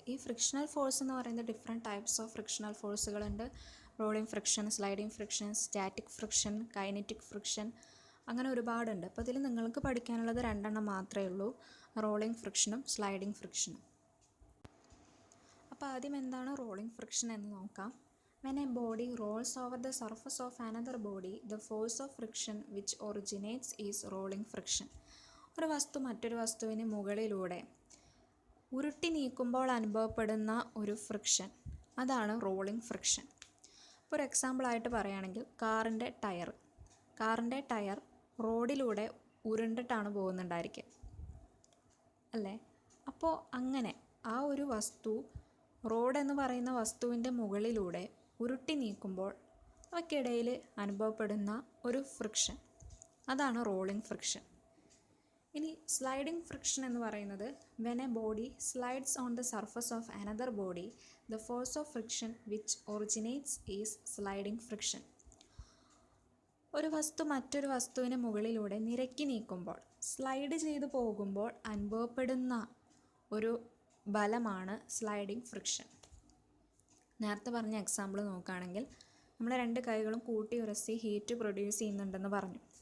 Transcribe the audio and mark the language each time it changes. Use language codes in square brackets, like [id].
[ml] ഈ frictional force എന്ന് പറയുന്നത് different types of frictional ഫോഴ്സുകളുണ്ട്. Rolling friction, sliding friction, static friction, kinetic friction, അങ്ങനെ ഒരുപാടുണ്ട്. അപ്പോൾ ഇതിൽ നിങ്ങൾക്ക് പഠിക്കാനുള്ളത് രണ്ടെണ്ണം മാത്രമേ ഉള്ളൂ, റോളിംഗ് ഫ്രിക്ഷനും സ്ലൈഡിംഗ് ഫ്രിക്ഷനും. അപ്പോൾ ആദ്യം എന്താണ് റോളിംഗ് ഫ്രിക്ഷൻ എന്ന് നോക്കാം. [en] When a body rolls over the surface of another body, the force of friction which originates is rolling friction. [ml] ഒരു വസ്തു മറ്റൊരു വസ്തുവിന് മുകളിലൂടെ ഉരുട്ടി നീക്കുമ്പോൾ അനുഭവപ്പെടുന്ന ഒരു ഫ്രിക്ഷൻ, അതാണ് റോളിംഗ് ഫ്രിക്ഷൻ. ഇപ്പോൾ ഒരു എക്സാമ്പിളായിട്ട് പറയുകയാണെങ്കിൽ കാറിൻ്റെ ടയർ റോഡിലൂടെ ഉരുണ്ടിട്ടാണ് പോകുന്നുണ്ടായിരിക്കുക അല്ലേ. അപ്പോൾ അങ്ങനെ ആ ഒരു വസ്തു റോഡ് എന്ന് പറയുന്ന വസ്തുവിൻ്റെ മുകളിലൂടെ ഉരുട്ടി നീക്കുമ്പോൾ അവയ്ക്കിടയിൽ അനുഭവപ്പെടുന്ന ഒരു ഫ്രിക്ഷൻ, അതാണ് റോളിംഗ് ഫ്രിക്ഷൻ. ഇനി സ്ലൈഡിംഗ് ഫ്രിക്ഷൻ എന്ന് പറയുന്നത് [en] when a body slides on the surface of another body, the force of friction which originates is sliding friction. [ml] ഒരു വസ്തു മറ്റൊരു വസ്തുവിന് മുകളിലൂടെ നിരക്കി നീക്കുമ്പോൾ, സ്ലൈഡ് ചെയ്തു പോകുമ്പോൾ അനുഭവപ്പെടുന്ന ഒരു ബലമാണ് സ്ലൈഡിംഗ് ഫ്രിക്ഷൻ. നേരത്തെ പറഞ്ഞ എക്സാമ്പിൾ നോക്കുകയാണെങ്കിൽ നമ്മൾ രണ്ട് കൈകളും കൂട്ടി ഉരസി ഹീറ്റ് പ്രൊഡ്യൂസ് ചെയ്യുന്നുണ്ടെന്ന് പറഞ്ഞു.